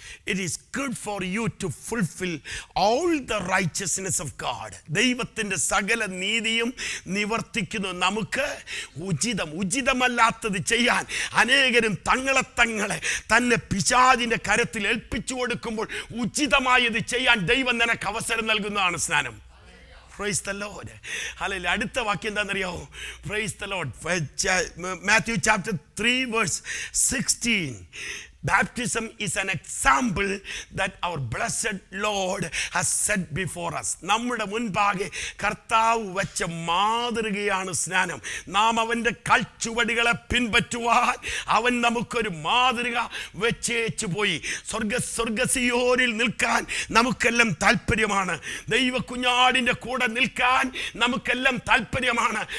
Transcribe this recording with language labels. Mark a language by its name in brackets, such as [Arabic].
[English] It is good for you to fulfill all the righteousness of God. [Malayalam] ദൈവത്തിൻ്റെ സകല നീതിയും നിവർത്തിക്കുന്നു. നമുക്ക് ഉചിതമല്ലാത്തത് ചെയ്യാൻ അനേകരും തങ്ങളെ തന്നെ പിശാചിൻ്റെ കരത്തിൽ ഏൽപ്പിച്ചു കൊടുക്കുമ്പോൾ ഉചിതമായത് ചെയ്യാൻ ദൈവം നിനക്ക് അവസരം നൽകുന്നതാണ് സ്നാനം. [English] Praise the Lord. Hallelujah. [Malayalam] അടുത്ത വാക്യം എന്താണെന്നറിയോ? [English] Praise the Lord. Matthew chapter 3 verse 16. Baptism is an example that our blessed Lord has set before us. [Malayalam] നമ്മുടെ മുൻപാകെ കർത്താവ് വെച്ച മാതൃകയാണ് സ്നാനം. നാം അവൻ്റെ കൽച്ചുവടികളെ പിൻപറ്റുവാൻ അവൻ നമുക്കൊരു മാതൃക വെച്ചേച്ചു പോയി. സ്വർഗസിയോനിൽ നിൽക്കാൻ നമുക്കെല്ലാം താല്പര്യമാണ്. ദൈവ കുഞ്ഞാടിൻ്റെ കൂടെ നിൽക്കാൻ നമുക്കെല്ലാം താല്പര്യമാണ്.